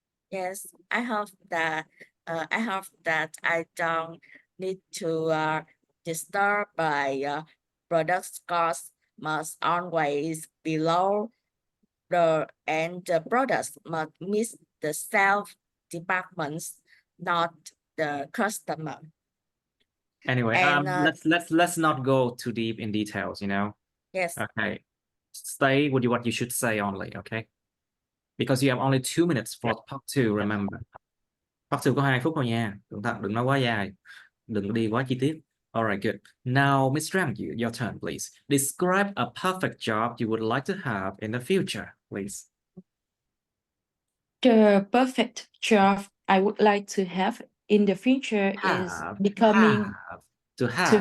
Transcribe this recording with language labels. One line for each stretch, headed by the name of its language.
English: Yes, I hope that I don't need to disturb by product cost must always be low, and the products must meet the sales departments, not the customer. Anyway, And, let's not go too deep in details, you know. Yes. Okay, stay with what you should say only. Okay. because you have only 2 minutes for part 2, remember.
Vietnamese: Part 2 có 2 phút thôi nha, đừng nói quá dài, đừng đi quá chi tiết.
English: Alright, good. Now, Miss Ram, your turn, please. Describe a perfect job you would like to have in the future, please. The perfect job I would like to have in the future is becoming to have.